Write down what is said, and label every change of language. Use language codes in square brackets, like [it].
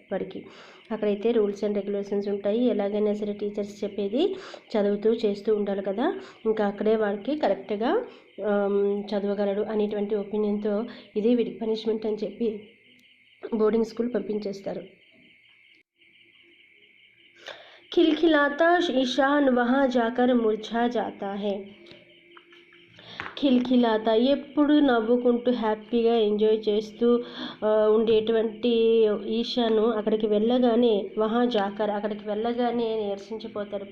[te] వాడికి అక్కడైతే rules and regulations ఉంటాయి. ఎలాగైనా సరే టీచర్స్ చెప్పేది చదువుతూ చేస్తూ ఉండాలి కదా, ఇంకా అక్కడే వాడికి కరెక్ట్గా చదవగలడు అనేటువంటి ఒపీనియన్తో ఇది వీడికి పనిష్మెంట్ అని చెప్పి బోర్డింగ్ స్కూల్ పంపించేస్తారు. [hi] खिलखिलाता ईशान वहाँ जाकर मुरझा जाता है. [te] ఖిల్ఖిలాతా, ఎప్పుడు నవ్వుకుంటూ హ్యాపీగా ఎంజాయ్ చేస్తూ ఉండేటువంటి ఈశాను అక్కడికి వెళ్ళగానే అక్కడికి వెళ్ళగానే నీరసించిపోతాడు.